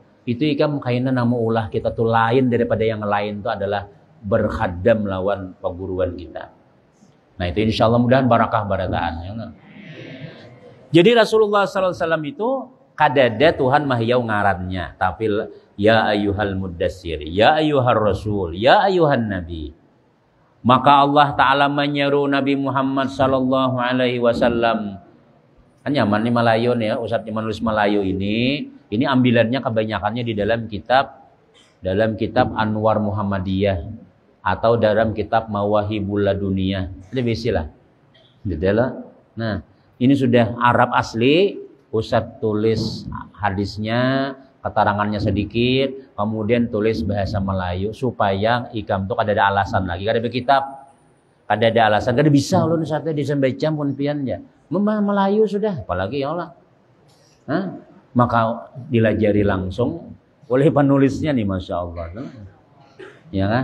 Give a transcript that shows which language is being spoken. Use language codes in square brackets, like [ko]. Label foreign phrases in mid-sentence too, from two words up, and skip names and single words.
[bjn] Itu ikam kayaknya nama ulah kita tuh lain daripada yang lain tuh adalah berkhadam lawan perguruan kita. Nah itu [ar] إن شاء الله [bjn] mudahan barakah barataan. Ya. Jadi Rasulullah SAW itu kadada Tuhan mahyau ngarannya, tapi [ar] يا أيها المدثر يا أيها الرسول يا أيها النبي. [id] Maka Allah Ta'ala menyeru Nabi Muhammad [ar] صلى الله عليه وسلم. [bjn] Kan nyaman nih Melayu nih ya, Ustadz yang menulis Melayu ini ambilannya kebanyakannya di dalam kitab Anwar Muhammadiyah atau dalam kitab Mawahibul Laduniyah. Ada bisilah. Nah, ini sudah Arab asli, Ustadz tulis hadisnya, keterangannya sedikit, kemudian tulis bahasa Melayu supaya ikam tuh kada ada alasan lagi, kada ada kitab, kada ada alasan, kada bisa ulun sate disembaca pun pian ya. Melayu sudah, apalagi [ar] يا الله. [bjn] Maka dilajari langsung oleh penulisnya nih, [ar] ما شاء الله, [bjn] ya kan?